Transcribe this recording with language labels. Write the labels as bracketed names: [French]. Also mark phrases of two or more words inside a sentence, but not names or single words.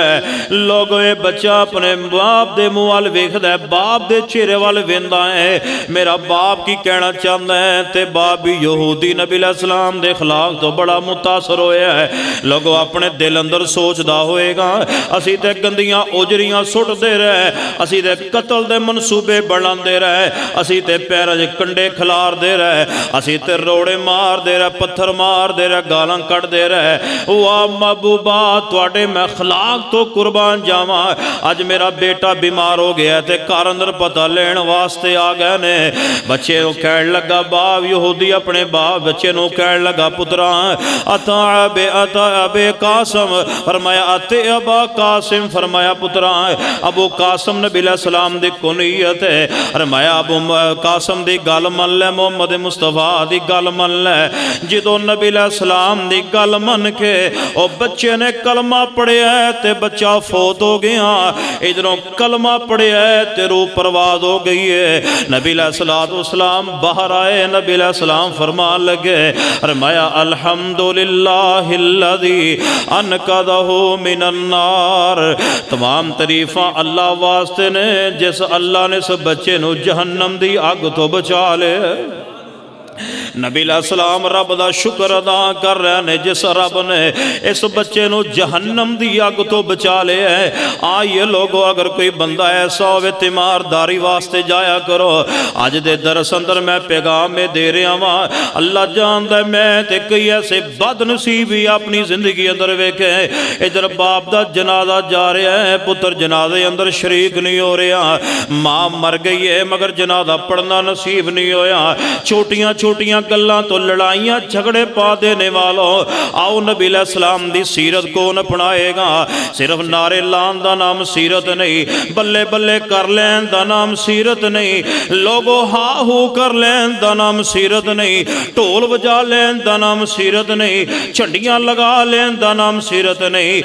[Punjabi] لوگوں یہ بچہ اپنے باپ دے منہ وال ویکھدا ہے، باپ دے چہرے وال ویندا ہے، میرا باپ کی کہنا چاہتا ہے، تے باپ بھی یہودی نبی علیہ السلام دے خلاف تو بڑا متاثر ہویا ہے۔ لوگوں اپنے دل اندر سوچدا ہوئے گا، اسی تے گندیاں اوجریاں سٹ دے رہے، اسی تے قتل دے منصوبے بڑھان دے رہے، اسی تے پیرج کنڈے کھلار دے رہے، اسی تے روڑے مار دے رہے، پتھر مار دے رہے، گالاں کٹ دے رہے۔ واہ محبوبہ تواڈے میں اخلاق تو قربان جاواں، اج میرا بیٹا بیمار ہو گیا تے گھر اندر پتہ لین واسطے آ گئے نے۔ بچے نو کہن لگا، باپ یہودی اپنے باپ بچے نو کہن لگا، پترا اتا ابے قاسم، فرمایا اتے ابا قاسم، فرمایا پترا ابو قاسم نبی علیہ السلام دی کنیت ہے، فرمایا ابو قاسم دی گل من لے، محمد مصطفیٰ دی گل من لے۔ جدو نبی علیہ السلام دی گل من کے او بچے نے کلمہ پڑھے ہے تے بچہ فوت ہو گیا، ادھروں کلمہ پڑھے ہے تے روح پرواز ہو گئی ہے۔ نبی علیہ السلام باہر آئے، نبی علیہ السلام فرمان لگے، فرمایا [Arabic] الحمدللہ الذی انقذہ من النار، [Punjabi] تمام تعریفاں اللہ واسطے نے جس اللہ نے اس بچے نو جہنم دی آگ تو بچا لے۔ نبی علیہ السلام رب دا شکر ادا کر رہے ہیں جس رب نے اس بچے نو جہنم دی آگ تو بچا لے ہے۔ آئیے لوگو اگر کوئی بندہ ایسا ہوئے تیمارداری واسطے جایا کرو۔ آج دے درس اندر میں پیغام میں دے رہا ہوں، اللہ جاندہ ہے میں تے کئی ایسے بد نصیبی اپنی زندگی اندر ویکھے، ادھر باپ دا جنازہ جا رہا ہے، پتر جنازے اندر شریک نہیں ہو رہا، ماں مر گئی ہے مگر جنازہ پڑھنا نصیب نہیں ہویا، چھوٹیاں چھوٹیاں گلاں تو لڑائیاں جھگڑے پا دینے والوں، آؤ نبی علیہ السلام دی سیرت کون اپنائے گا؟ صرف نعرے لان دا نام سیرت نہیں، بلے بلے کر لین دا نام سیرت نہیں، لوگو ہا ہو کر لین دا نام سیرت نہیں، ٹول بجا لین دا نام سیرت نہیں، چنڈیاں لگا لین دا نام سیرت نہیں۔